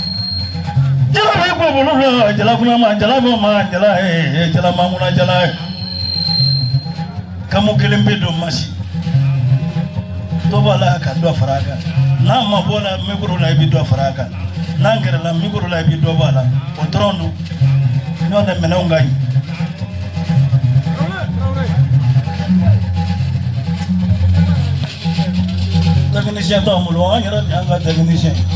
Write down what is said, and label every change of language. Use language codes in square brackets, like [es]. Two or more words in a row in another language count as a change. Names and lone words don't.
[bm] Jala kuna ma jala bo ma jala jala manguna jala kamu kelen bɛ don masi dɔ b'a la ka dɔ fara a kan n'a ma bɔ la mikoro la i bɛ dɔ fara a kan n'a gɛrɛla mikoro la i bɛ dɔ bɔ a la o dɔrɔn don ɲɔgɔn tɛ minɛnw ka ɲi. technicien t'anw bolo an yɛrɛ de y'an ka technicien.